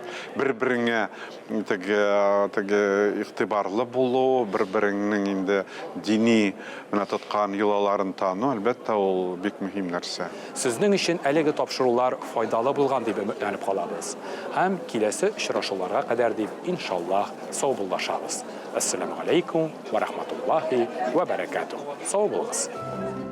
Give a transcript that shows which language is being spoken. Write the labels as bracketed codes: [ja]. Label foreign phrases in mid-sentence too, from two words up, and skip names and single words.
[tt] Бер-береңә игътибарлы булу, бер-береңнең инде дини менә тоткан йолаларын тану, әлбәттә, ул бик мөһим нәрсә. Сезнең өчен әлеге тапшырулар файдалы булган дип өметләнеп калабыз. Һәм киләсе очрашуларга кадәр дип иншаллаһ сау булышабыз. [ar] السلام عليكم ورحمة الله وبركاته. [tt] Сау булыгыз.